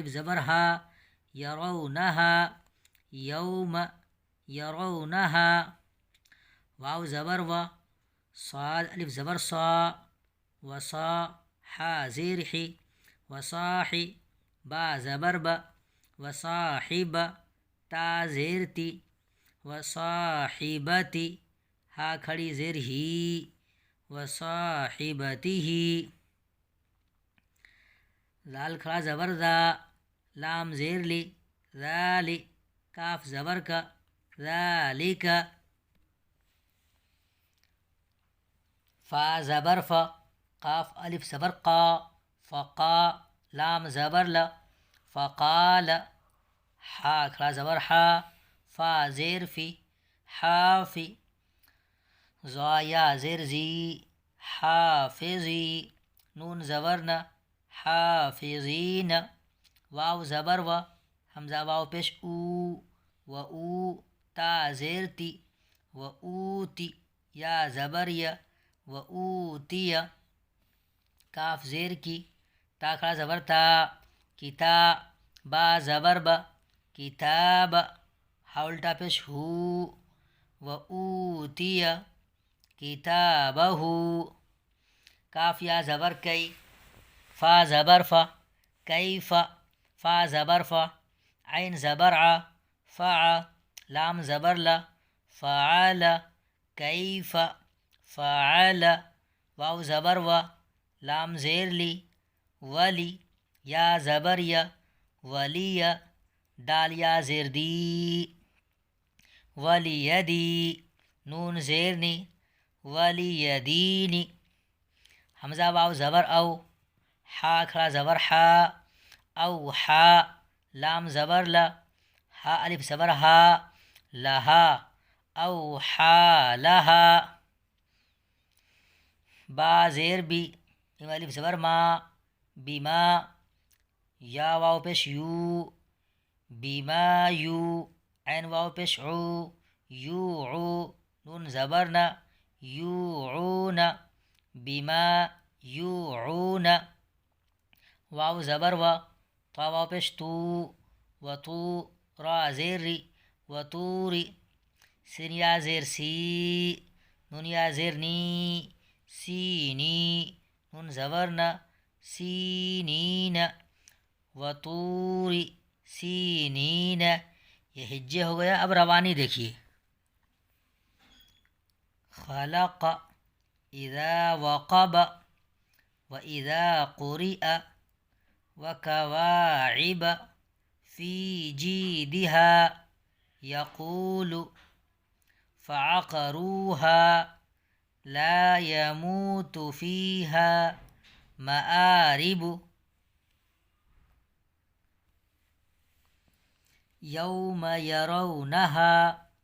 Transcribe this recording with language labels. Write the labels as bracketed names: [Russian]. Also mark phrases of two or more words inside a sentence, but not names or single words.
[Urdu] زبر ہا، یرونہا، یوم، یرونہا، واو زبر و، صاد الف زبر صا، وصا، حا زیر حی، وصاحی، با زبر ب، وصاحب، تا زیر تی، وصاحبتی، ہا کھڑی زیر ہی، وصاحبتہ، زال کھڑا زبر ذا، لام زیر لی، ذالی، کاف زبر کا، ذالک، فا زبر فا، قاف الف زبر قا، فقا، لام زبر ل، فقال، حا کھڑا زبر حا، فا زیر فی، حافی، زا یا زیر زی، حافظی، نون زبر نہ، حافظین، واو زبر و، حمزہ واو پیش او، و او، تا زیر تی، و اوتی، یا زبر یا، و اوتی، کاف زیر کی، تا کھڑا زبر تا، کتا، با زبر با، کتاب، ہا الٹا پیش ہو، و [Arabic] اوتی کتابہ، [Urdu] کاف یا زبر کئی، فا زبر فا، کیف، فا زبر فا، عین زبر ع، فع، لام زبر لا، فعل، کیف، فعل، واو زبر و، لام زیر لی، ولی، یا زبر یا، ولی، دال یا زیر دی، ولی یدی، نون زیر نی، ولی یدینی، حمزہ واو زبر او، حا کھڑا زبر حا، او حا، لام زبر لا، ہا الف زبر ہا، لہا، او حا لہا، با زیر بی، میم الف زبر ما، بیما، یا واو پیش یو، بیما یو، عین واو پیش عو، یوعو، نون زبر نہ، یوعون، [Arabic] بما یوعون، [Urdu] واو زبر و، طا واو پیش تو، و تو، را زیر ری، و توری، سین یا زیر سی، نون یا زیر نی، سینی، نون زبر نہ، سینین، [Arabic] و توری سینین، [Urdu] یہ ہجے ہو گیا. اب روانی دیکھیے. [Arabic] خلق، اذا وقب، واذا قرئ، وكواعب في جيدها، يقول فعقروها لا يموت فيها مآرب، يوم يرونها